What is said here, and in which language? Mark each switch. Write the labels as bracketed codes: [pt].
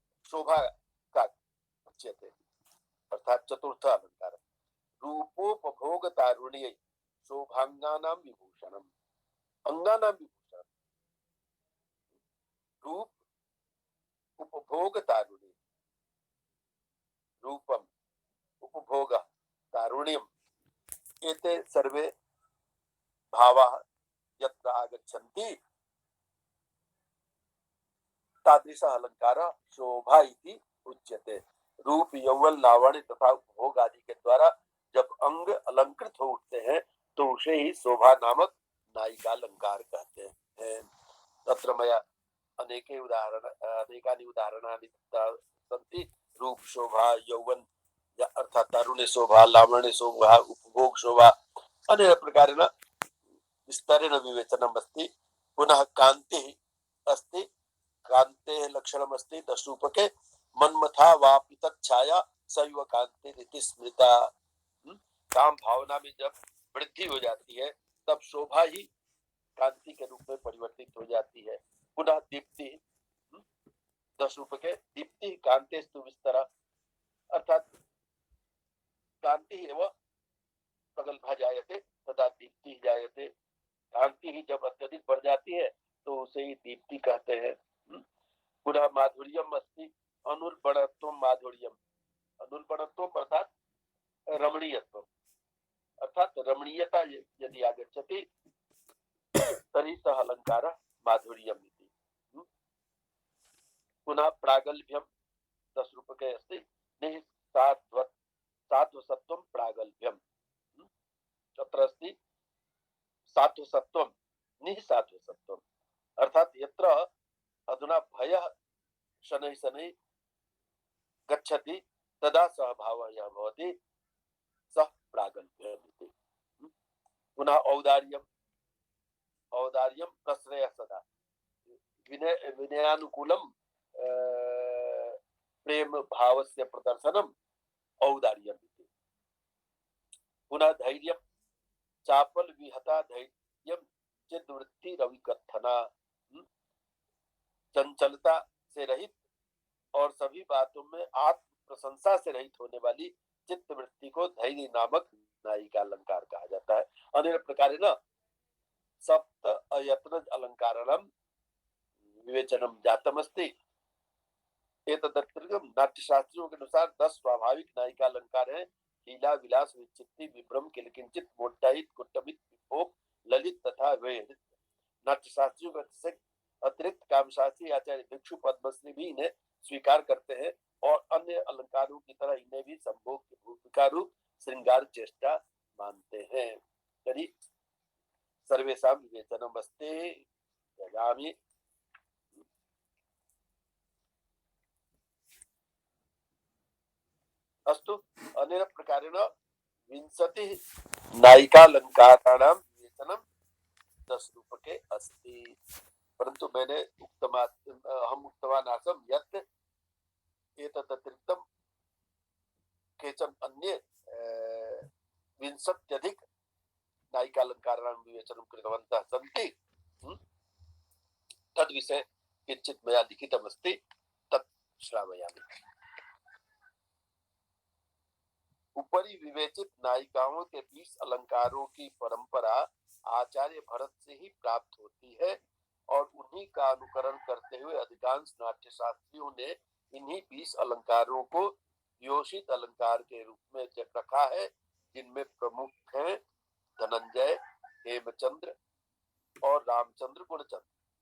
[sa] शोभा का उच्यते अर्थात चतुर्थ अलंकार रूपोपभोग तारुण्य शोभांगानां विभूषणम्। अंगानां विभूषणम् रूप उपभोग तारुण्य रूपम उपभोग तारुण्यम एते सर्वे भावाः यत्र आगच्छन्ति तादृशः अलंकारः शोभा इति उच्यते। [hi] रूप यौवन लावण्य तथा उपभोग आदि के द्वारा जब अंग अलंकृत हो उठते हैं तो उसे ही शोभा नामक नायिका अलंकार कहते हैं। [sa] तत्र मया अनेकानि उदाहरणानि सन्ति। रूप शोभा यौवन अर्थात तारुण्य शोभा लावण्य शोभा उपभोग शोभा अनेन प्रकारेण विस्तरेण विवेचनम् अस्ति। पुनः कान्तिः अस्ति। कान्तेः लक्षणम् अस्ति दशरूपके मन्मथा वा पीतक छाया सैव कान्तिरिति स्मृता। [hi] काम भावना में जब वृद्धि हो जाती है तब शोभा ही कांति के रूप में परिवर्तित हो जाती है। [sa] पुनः दीप्ति 10 रूपके दीप्ति कांतेस्तु विस्तरा अर्थात कांति एव प्रगल्भा जायते तथा दीप्ति जायते। [hi] कांति ही जब अत्यधिक बढ़ जाती है तो उसे ही दीप्ति कहते हैं। [sa] पुनः माधुर्यम अस्ति अनुर्बणत्व माधुर्यम। अनुर्बणत्व अर्थात रमणीयत्व अर्थात रमणीयता यदि आगच्छति तर्हि सः अलंकारः माधुर्यम् इति। पुनः प्रागल्भ्यं 10 रूपके अस्ति सात्वसत्वं प्रागल्भ्यम्। तत्र अस्ति सात्वसत्वं निःसात्वसत्वम्, अर्थात यत्र अधुना भयः शनैः शनैः गच्छति तदा सः भावः यः भवति सः प्रागल्भ्यम् इति। पुनः औदार्यं प्रश्रयः सदा, विनयानुकूलं प्रेम भावस्य प्रदर्शनम् औदार्यम् इति। पुनः धैर्यं चापल विहता धैर्यं चित्तवृत्ति रविकथना, [hi] चंचलता से रहित और सभी बातों में आत्म प्रशंसा से रहित होने वाली चित्तवृत्ति को धैर्य नामक नायिका अलंकार कहा जाता है। [sa] अन्य प्रकार न सप्त अयत्न अलंकारणम विवेचनम जातमस्ति। [hi] एतदतिरिक्त नाट्यशास्त्रियों के अनुसार 10 स्वाभाविक नायिका अलंकार हैं। लीला, विलास, विचित्ति, विभ्रम, किलकिंचित, मोड्डाहित, कुट्टमित, विभोग, ललित तथा वेद। नाट्यशास्त्रियों के अतिरिक्त कामशास्त्री आचार्य भिक्षु पद्मश्री भी इन्हें स्वीकार करते हैं और अन्य अलंकारों की तरह इन्हें भी संभोग की भूमिका रूप श्रृंगार चेष्टा मानते हैं। [sa] यदि सर्वेषां विवेचनमस्ति यजामि। अस्तु, अनेन प्रकारेण 20 नायिकालंकाराणां विवेचनं 10 रूपके अस्ति। परन्तु [hi] मैंने [sa] अहम् उक्तवान् आसम् यत् एतदतिरिक्तं केचन अन्ये 20 नायिकालंकाराणां विवेचनं कृतवन्तः सन्ति। तद्विषये किञ्चित् मया लिखितमस्ति, तत् श्रावयामि। [hi] ऊपरी विवेचित नायिकाओं के 20 अलंकारों की परंपरा आचार्य भरत से ही प्राप्त होती है और उन्हीं का अनुकरण करते हुए अधिकांश नाट्यशास्त्रियों ने इन्हीं 20 अलंकारों को योषित अलंकार के रूप में रखा है, जिनमें प्रमुख हैं धनंजय, हेमचंद्र और रामचंद्र गुणचंद्र।